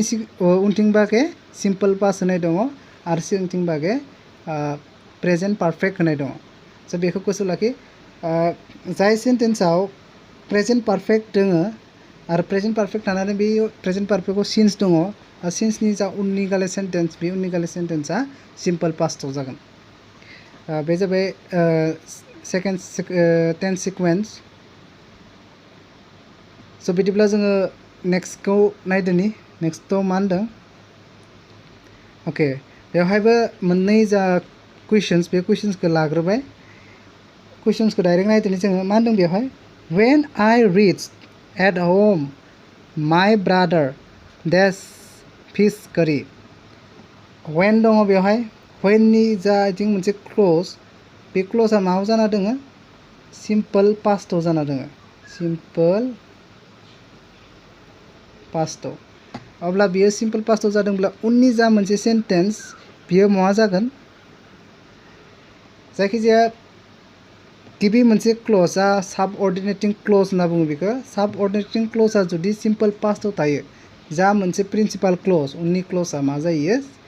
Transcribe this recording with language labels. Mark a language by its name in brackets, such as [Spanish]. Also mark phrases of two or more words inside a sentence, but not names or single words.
[Bodo] उनथिं बागे [English] simple past [Bodo] होनाय दङ आरो सिगांथिं बागे [English] present perfect [Bodo] होनाय दङ स' बेखौ गोसोआव लाखि जाय सेन्टेन्सआव [English] present perfect [Bodo] दङ आरो [English] present perfect [Bodo] थानानै बे [English] present perfectआव [Bodo] सिन्स दङ सिन्सनि जा उननि गाले सेन्टेन्स बे उननि गाले सेन्टेन्सआ [English] simple pastआव [Bodo] जागोन बे जाबाय [English] second tense sequence [Bodo] स' बिदिब्ला जोङो नेक्स्टखौ नायदोनि नेक्स्टआव मा होनदों अके बेवहायबो मोननै जा कुइसन्स बे कुइसन्सखौ लाग्रोबाय कुइसन्सखौ डाइरेक्ट नायदोनि जोङो मा होनदों बेवहाय [English] when I reach at home my brother does fish curry [Bodo] व्हेन दङ बेवहाय व्हेननि जा आथिं मोनसे क्ल'ज बे क्ल'जआ मायाव जाना दङ [English] simple pastआव [Bodo] जाना दङ सिम्पल पास्टआव अब्ला बियो [English] simple pastआव [Bodo] जादोंब्ला उननि जा मोनसे सेन्टेन्स बियो मा जागोन जायखिजाया गिबि मोनसे क्ल'जआ [English] subordinating clause [Bodo] होनना बुङो बेखौ [English] subordinating clauseआ [Bodo] जुदि [English] simple pastआव [Bodo] थायो जा मोनसे [English] principal clause [Bodo] उननि क्ल'जआ मा जायो